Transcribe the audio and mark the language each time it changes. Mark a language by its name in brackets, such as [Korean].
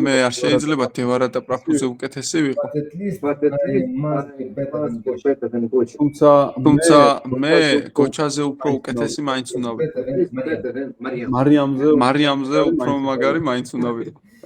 [Georgian] მე არ შეიძლება დევარატა პრაბჰუზე უკეთესი ვიყო. [English] But at least I must be better than Gocha. [Georgian] თუმცა მე გოჩაზე უფრო უკეთესი მაინც უნდა ვიყო. [English] Better than Maria. [Georgian] მარიამზე უფრო მაგარი მაინც უნდა ვიყო.